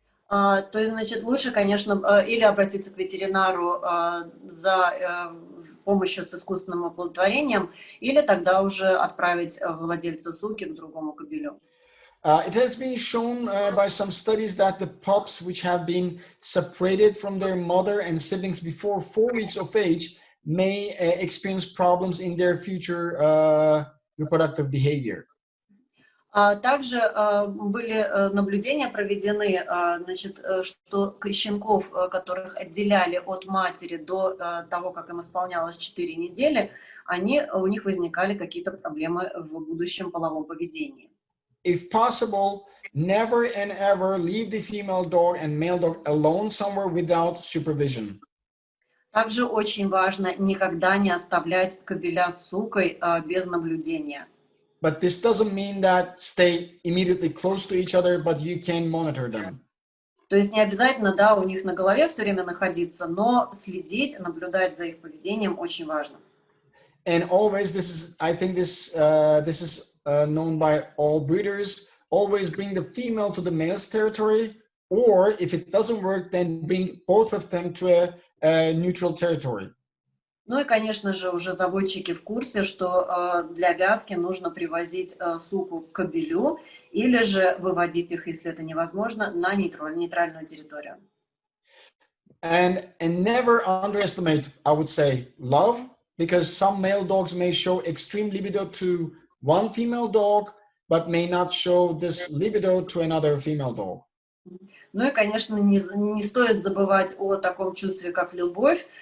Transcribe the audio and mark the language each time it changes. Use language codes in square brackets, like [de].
[ru] То есть, значит, лучше, конечно, или обратиться к ветеринару за помощью с искусственным оплодотворением, или тогда уже отправить владельца суки к другому кобелю. [en] It has been shown by some studies that the pups which have been separated from their mother and siblings before 4 weeks of age may experience problems in their future reproductive behavior. [ru] Также были наблюдения проведены, значит, что щенков, которых отделяли от матери до того, как им исполнялось 4 недели, у них возникали какие-то проблемы в будущем половом поведении. [en] If possible, never and ever leave the female dog and male dog alone somewhere without supervision. [ru] Также очень важно никогда не оставлять кобеля с сукой без наблюдения. [en] But this doesn't mean that stay immediately close to each other, but you can monitor them. [ru] То есть не обязательно, да, у них на голове все время находиться, но следить, наблюдать за их поведением очень важно. [en] And always, I think this is known by all breeders. Always bring the female to the male's territory, or if it doesn't work, then bring both of them to a neutral territory. [ru] Ну и, конечно же, уже заводчики в курсе, что для вязки нужно привозить суку к кобелю или же выводить их, если это невозможно, на нейтральную территорию. [en] And never underestimate, I would say, love, because some male dogs may show extreme libido to one female dog, but may not show this libido to another female dog. [ru] Ну и, конечно, не стоит забывать о таком чувстве, как любовь.